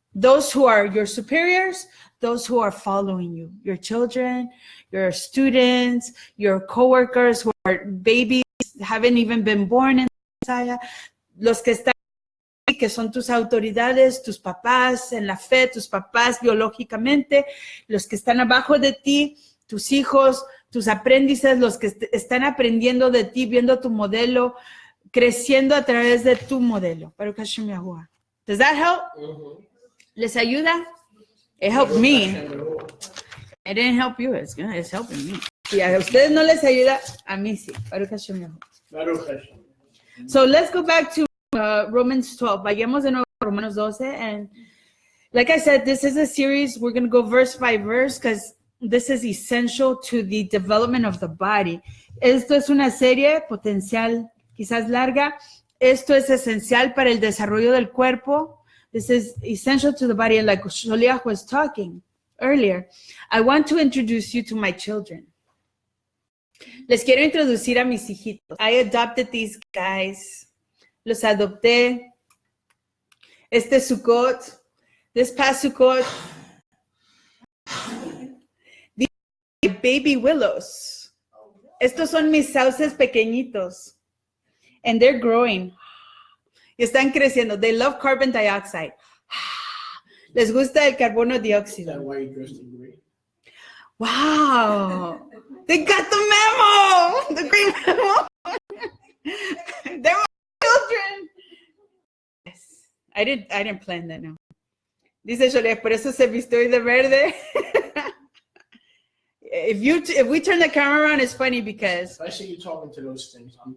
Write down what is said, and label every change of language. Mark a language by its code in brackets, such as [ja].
[en] Those who are your superiors, those who are following you, your children, your students, your coworkers who are babies, haven't even been born in Messiah, [es] los que están aquí, que son tus autoridades, tus papás en la fe, tus papás biológicamente, los que están abajo de ti, tus hijos, tus aprendices, los que están aprendiendo de ti, viendo tu modelo, creciendo a través de tu modelo. Baruch Hashem Yahuwah. [en] Does that help? [es] ¿Les ayuda? [en] It helped me. It didn't help you. It's helping me. [es] Si a ustedes no les ayuda, a mí sí. [he] Baruch Hashem Yahuwah. Baruch Hashem. [en] So let's go back to Romans 12. [es] Vayamos de nuevo a Romanos 12. [en] And like I said, this is a series. We're going to go verse by verse because this is essential to the development of the body. [es] Esto es una serie potencial, quizás larga. Esto es esencial para el desarrollo del cuerpo. [en] This is essential to the body. And like Sholiach was talking earlier, I want to introduce you to my children. [es] Les quiero introducir a mis hijitos. [en] I adopted these guys. [es] Los adopté. Este Sukkot, [en] this past Sukkot, these are baby willows. [es] Estos son mis sauces pequeñitos. [en] And they're growing. [es] Y están creciendo. [en] They love carbon dioxide. [es] Les gusta el carbono [en] Is [es] dióxido. [en] that why you dressed in green? Wow. They got the memo. The green memo. They were children. Yes. I didn't plan that, no. [es] Dice Joliet, por eso se vistió hoy de verde. [en] If we turn the camera around, it's funny because If I see you talking to those things,